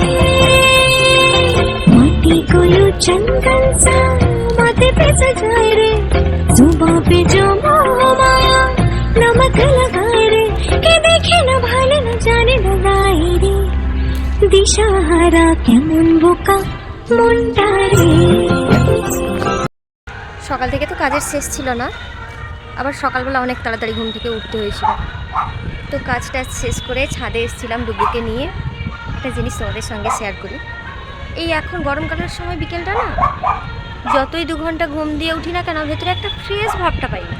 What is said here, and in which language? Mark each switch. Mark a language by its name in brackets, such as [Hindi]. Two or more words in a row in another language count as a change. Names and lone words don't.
[Hindi] माटी को यूं चंदन सा माथे पे सजाए रे, जुबां पे जो मोह माया नमक लगाए रे। ये देखे न भाले न जाने लगाए रे, [Bangla] দিশাহারা কেমন বোকা মুন্ডা রে। সকাল থেকে তো কাজের শেষ ছিল না, আবার সকালবেলা অনেক তাড়াতাড়ি ঘুম থেকে উঠতে হয়েছিল। তো কাজটা শেষ করে ছাদে এসেছিলাম ডুবুকে নিয়ে। একটা জিনিস তোমাদের সঙ্গে শেয়ার করি, এই এখন গরমকালের সময় বিকেলটা না, যতই 2 ঘন্টা ঘুম দিয়ে উঠি না কেন, ভেতরে একটা ফ্রেশ ভাবটা পাই না।